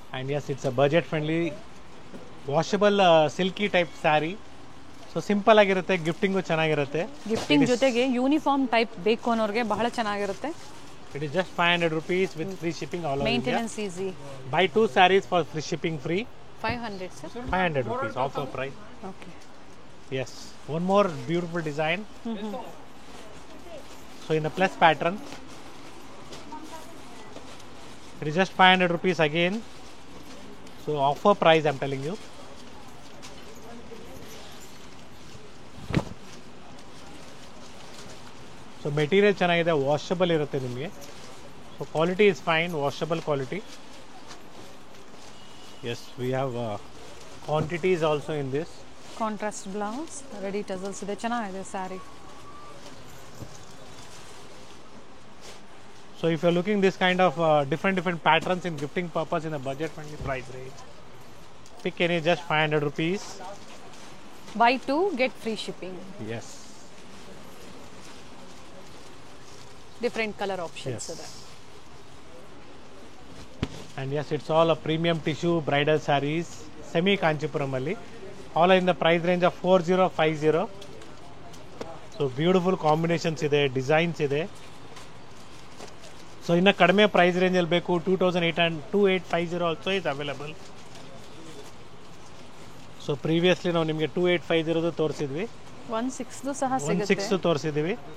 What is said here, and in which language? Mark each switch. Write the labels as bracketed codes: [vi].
[en] And yes, it's a budget friendly washable silky type saree. [kn] So simple ಆಗಿರುತ್ತೆ, gifting ಚೆನ್ನಾಗಿರುತ್ತೆ. Gifting ಜೊತೆಗೆ uniform type ಬೇಕು ಅನ್ನೋರಿಗೆ ಬಹಳ ಚೆನ್ನಾಗಿರುತ್ತೆ. [en] It is just 500 rupees with free shipping all over India. Maintenance easy. Buy 2 sarees for free shipping free. 500 sir. 500 rupees offer price. Okay. Yes, one more beautiful design. So in a plus pattern, it is just 500 rupees again. So offer price I'm telling you. So material [kn] ಚೆನ್ನಾಗಿದೆ, [en] washable [kn] ಇರುತ್ತೆ ನಿಮಗೆ. [en] So quality is fine, washable quality. Yes, we have quantities also in this. [kn] Contrast blouse, ready tassels ಇದೆ, ಚೆನ್ನಾಗಿದೆ sari. [en] So if you're looking this kind of different patterns in gifting purpose in a budget friendly price range, pick any, just 500 rupees. Buy 2 get free shipping. Yes. Different color options Yes. [kn] ಇದೆ. [en] And yes, it's all a premium tissue bridal sarees, semi Kanchipuram alli, all are in the price range of 4050. So beautiful combinations ಇದೆ, designs ಇದೆ. [kn] So ಇನ್ನು ಕಡಿಮೆ price ರೇಂಜಲ್ಲಿ ಬೇಕು, 2850 [en] Also is available. [kn] So previously ನಾವು ನಿಮಗೆ 2850 ತೋರಿಸಿದ್ವಿ, 16 ಸಹ ಸಿಗುತ್ತೆ, 16 ತೋರಿಸಿದ್ವಿ.